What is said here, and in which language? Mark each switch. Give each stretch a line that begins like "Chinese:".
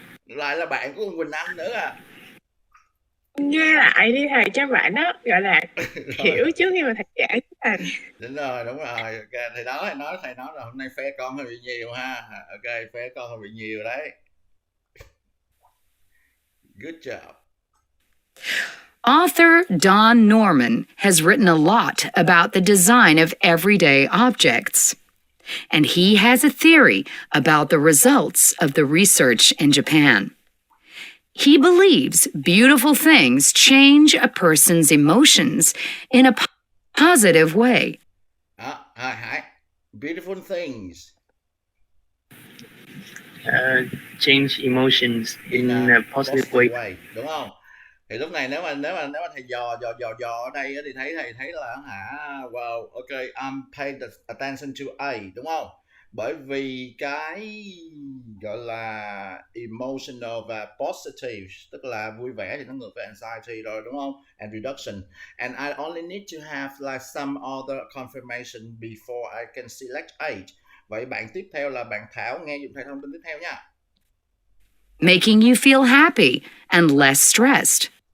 Vietnamese: Lại là bạn của Quỳnh Anh nữa à? Nghe lại đi thầy, cho bạn đó gọi là hiểu trước khi mà thầy giải thích thầy. Đúng rồi. Okay. Thầy nói là hôm nay phe con hơi bị nhiều ha. Ok, phe con hơi bị nhiều đấy.
English: Good job. Author Don Norman has written a lot about the design of everyday objects, and he has a theory about the results of the research in Japan. He believes beautiful things change a person's emotions in a positive way. Beautiful things. Change emotions in a positive way.
Vietnamese: Đúng không? Thì lúc này nếu mà thầy dò ở đây thì thầy thấy là
English: wow, okay, I'm paying attention to A,
Vietnamese: đúng không? Bởi vì cái gọi là emotional và positive, tức là vui vẻ thì nó ngược với anxiety rồi, đúng không?
English: And reduction. And I only need to have like some other confirmation before I can select A.
Vietnamese: Vậy bạn tiếp theo là bạn Thảo, nghe dùm thầy thông tin tiếp theo nha.
English: Making you feel happy and less stressed.